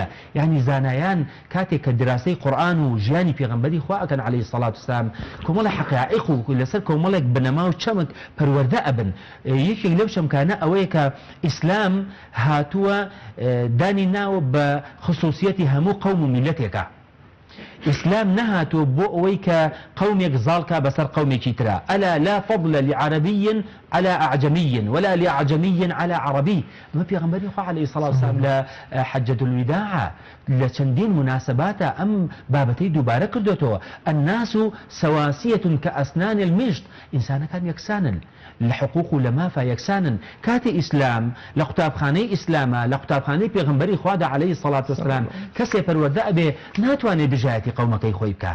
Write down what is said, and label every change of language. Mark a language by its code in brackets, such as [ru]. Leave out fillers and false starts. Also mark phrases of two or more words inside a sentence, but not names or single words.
[ckb] یعنی زانایان کاتێک کە دراسی قورئان و ژیانی پێغەمبەری خوا ئەکەن [ar] عەلەیهی سەڵات وسەلام [ckb] کۆمەڵە حەقایق و لەسەر کۆمەڵێک بنەما و چەمک پەروەردە ئەبن. یەکێک لەو چەمکانە ئەوەیە کە ئیسلام هاتووە دانی ناوە بە خصوصیەتی هەموو قەوم و میلەتێکە. ئیسلام نەهاتوە بۆ ئەوەی کە قەومێک زاڵکە بەسەر قەومێکی ترا. [ar] ئەلا لا فضل لعربي على أعجمي ولا لأعجمي على عربي. [ckb] ما پێغەمبەری خوا [ar] عەلەیهی سەڵات وسەلام [ckb] لە حەجەت الوداع لە چەندین مناسباتە ئەم بابەتەی دووبارە کردوێتەوە. [ar] الناس سواسية كأسنان المشط. [ckb] ئینسانەکان یەکسانن لە حقوق و لە مافە یەکسانن. کاتی ئیسلام لە قوتابخانەی ئیسلامە لە قوتابخانەی پێغەمبەری خوادا [ar] عەلەیهی سەڵات وسەلام [ckb] کەسێ پەروەردە ئەبێ ناتوانێت دژایەتی قەومەکەی خۆی بکە.